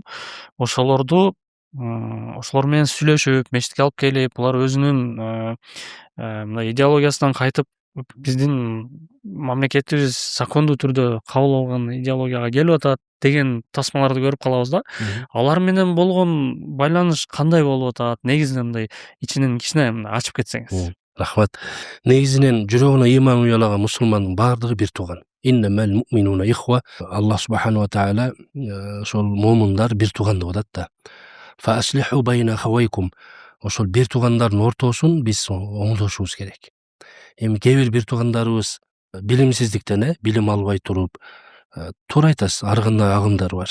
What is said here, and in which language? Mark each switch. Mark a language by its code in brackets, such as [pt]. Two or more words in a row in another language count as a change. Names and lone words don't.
[ky] Ошолор менен сүйлөшүп, мечитке алып келип, булар өзүнүн мындай идеологиясынан кайтып, биздин мамлекетибиз закондуу түрдө кабыл алган идеологияга келип атат деген тасмаларды көрүп калабыз да. Алар менен болгон байланыш кандай болуп атат? Негизинен мындай ичинен кичине ачып кетсеңиз. Рахмат. Негизинен жүрөгүнө ыйман уялаган мусулмандын баардыгы бир тууган. [ar] إنما المؤمنون إخوة. الله سبحانه وتعالى [ky] ошол момундар бир тууган деп атат да. [ar] فأصلحوا بين أخويكم. [ky] Ошол бир туугандардын ортосун биз оңдошубуз керек. Эми кээ бир туугандарыбыз билимсиздиктен, билим албай туруп, туура айтасыз, ар кандай агымдар бар.